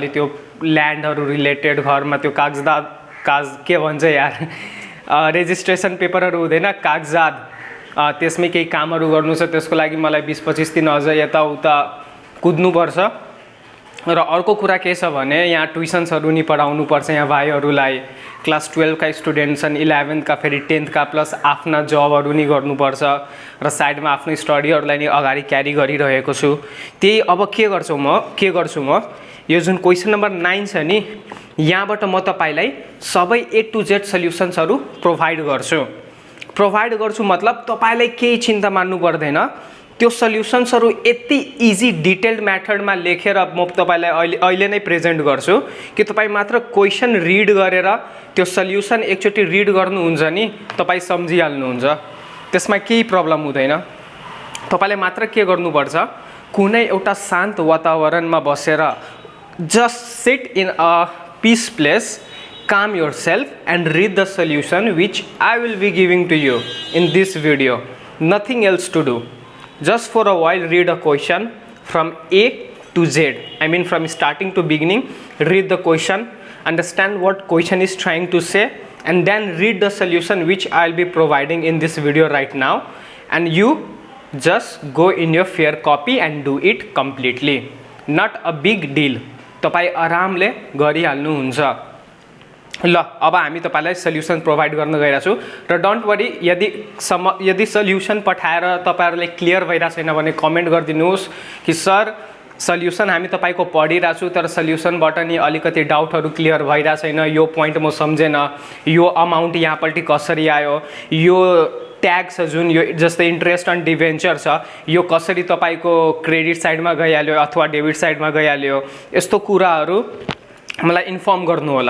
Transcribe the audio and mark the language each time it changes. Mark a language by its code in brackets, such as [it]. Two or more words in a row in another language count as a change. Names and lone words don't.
[ne] अलि त्यो ल्यान्डहरू रिलेटेड, घरमा त्यो के भन्छ यार, [en] registration papers [ne] हुँदैन, कागजात, त्यसमै केही कामहरू गर्नु छ। त्यसको लागि मलाई 20-25 दिन अझ यताउता कुद्नुपर्छ। र अर्को कुरा के छ भने यहाँ ट्युसन्सहरू नि पढाउनुपर्छ। यहाँ भाइहरूलाई क्लास 12 का स्टुडेन्ट छन्, 11th का, फेरि 10th का, प्लस आफ्ना जबहरू नि गर्नुपर्छ र साइडमा आफ्नो स्टडीहरूलाई नि अगाडि क्यारी गरिरहेको छु। त्यही अब के गर्छु म यो जुन [en] question number [ne] 9 छ नि, यहाँबाट म तपाईँलाई सबै [en] A to Z solutions provide [ne] गर्छु। मतलब तपाईँलाई केही चिन्ता मान्नु पर्दैन। त्यो सल्युसन्सहरू यति [en] easy detailed method [ne] लेखेर म तपाईँलाई अहिले नै प्रेजेन्ट गर्छु कि तपाईँ मात्र [en] question read [ne] गरेर त्यो सल्युसन एकचोटि रिड गर्नुहुन्छ नि, तपाईँ सम्झिहाल्नुहुन्छ। त्यसमा केही प्रब्लम हुँदैन। तपाईँले मात्र के गर्नुपर्छ, कुनै एउटा शान्त वातावरणमा बसेर [en] just sit in a peace place, calm yourself and read the solution which I will be giving to you in this video. Nothing else to do. Just for a while read a question from A to Z. I mean from starting to beginning. Read the question, understand what question is trying to say, and then read the solution which I'll be providing in this video right now. And you just go in your fair copy and do it completely. Not a big deal. [ne] तपाईँ आरामले गरिहाल्नुहुन्छ। ल अब हामी तपाईलाई [en] solution provide [ne] गर्न गइरहेको छु र [en] don't worry, [ne] यदि सल्युसन पठाएर तपाईहरुले क्लियर भइरा छैन भने कमेन्ट गरिदिनुहोस् कि सर सल्युसन हामी तपाईको पढिरहेको छु तर सल्युसनबाट नि अलिकति [en] doubts clear [ne] भइरा छैन, यो पोइन्ट म सम्झेन, यो अमाउन्ट यहाँपट्टि कसरी आयो, यो ट्याग छ जुन यो जस्तै [en] interest on debenture [ne] छ, यो कसरी तपाईको [en] credit side [ne] गइहाल्यो अथवा [en] debit side [ne] गइहाल्यो, यस्तो कुराहरु मलाई इन्फर्म गर्नु होला।